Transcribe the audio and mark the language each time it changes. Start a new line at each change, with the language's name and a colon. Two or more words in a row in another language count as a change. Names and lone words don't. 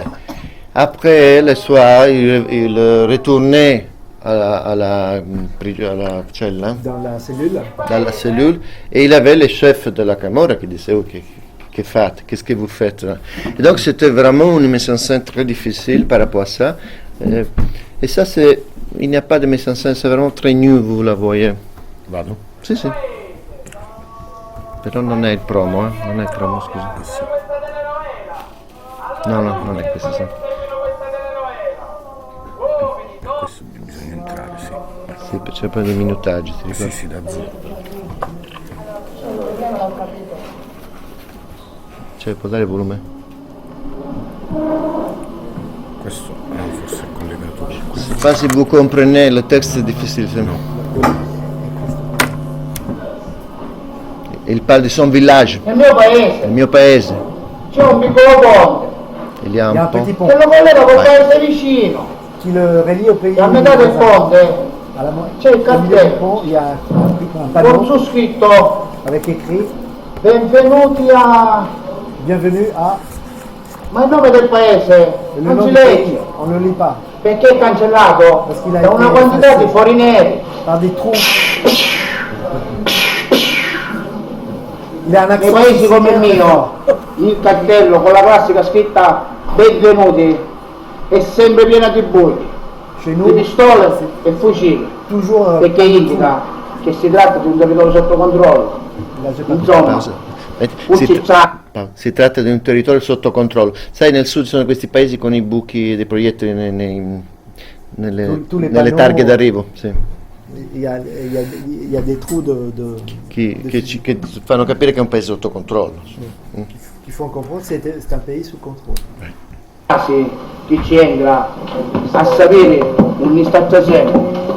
French: Après, le soir, il retournait à la celle, hein? Dans la cellule. Dans la cellule. Et il avait le chef de la Camorra qui disait qu'est-ce que vous faites là? Et donc, c'était vraiment une mise en scène très difficile par rapport à ça. Et ça, il n'y a pas de mise en scène, c'est vraiment très nu, vous la voyez.
Italian: Vado? Sì. Però non è il promo, non è il promo, scusa. No, non è questo. Sì. Per questo bisogna entrare, sì. Sì, c'è un po' di minutaggi, ti ricordi? Sì, da zero. Può dare volume? Questo forse è collegato con questo.
French: Pas si vous comprenez, le texte est difficile. Il parla di son village.
Italian: Nel mio paese Il mio paese. c'è un piccolo ponte
French: Il y a Il y a un un pont. petit pont
Italian: Che lo collega col paese vicino.
French: qui le relie au pays.
Italian: E a metà del ponte
French: À la
Italian: c'è il
French: au milieu du
Italian: cartello
French: pont, il y a un
Italian: con
French: panneau
Italian: su scritto
French: avec écrit
Italian: benvenuti a...
French: Bienvenue à.
Italian: Ma il nome del paese
French: Le
Italian: non
French: nom
Italian: si
French: du pays,
Italian: legge
French: on ne le lit pas
Italian: perché è cancellato
French: Parce qu'il a
Italian: da
French: été
Italian: una quantità
French: effacé.
Italian: di fori neri.
French: par des trous. Il a un
Italian: Nei
French: accent
Italian: paesi come il
French: sicilien très
Italian: mio il cartello con la classica scritta benvenuti è sempre pieno di buchi,
French: Chez
Italian: di
French: nous,
Italian: pistole e fucili,
French: toujours.
Italian: perché indica che si tratta di un territorio sotto controllo.
French: Là, j'ai pas
Italian: Insomma, Si tratta di un territorio sotto controllo. Sai, nel sud ci sono questi paesi con i buchi dei proiettili nelle
French: les
Italian: nelle
French: panneaux,
Italian: targhe d'arrivo, sì,
French: il y a des trous
Italian: che fanno capire che è un paese sotto controllo.
French: qui font comprendre que c'est un pays sous contrôle.
Italian: quasi chi ci entra a sapere un'istantazione.